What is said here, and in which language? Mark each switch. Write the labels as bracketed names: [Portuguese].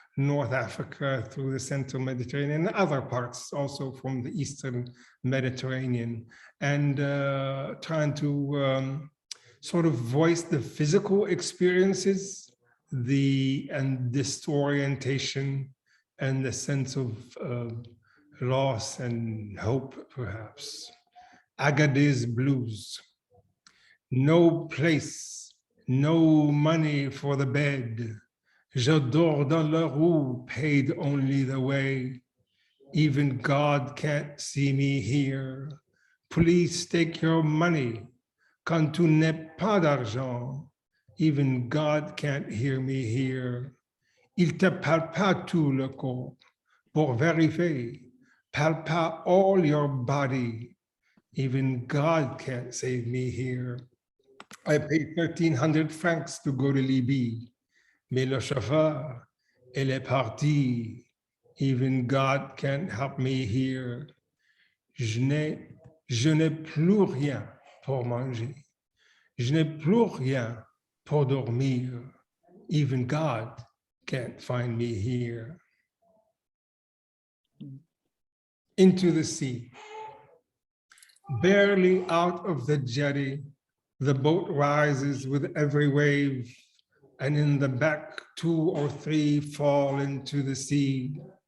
[English] North Africa, through the Central Mediterranean, and other parts also from the Eastern Mediterranean, and trying to sort of voice the physical experiences, and disorientation, and the sense of loss and hope, perhaps. Agadez Blues. No place, no money for the bed. [French] Je dors dans la rue, [English] paid only the way. Even God can't see me here. Please take your money. [French] Quand tu n'as pas d'argent, [English] even God can't hear me here. [French] Il te palpa tout le corps pour vérifier. [English] Palpa all your body. Even God can't save me here. I paid 1,300 francs to go to Libya. [French] Mais le chauffeur, il est parti. [English] Even God can't help me here. [French] Je n'ai plus rien pour manger. Je n'ai plus rien pour dormir. [English] Even God can't find me here. Into the sea. Barely out of the jetty, the boat rises with every wave, and in the back 2 or 3 fall into the sea.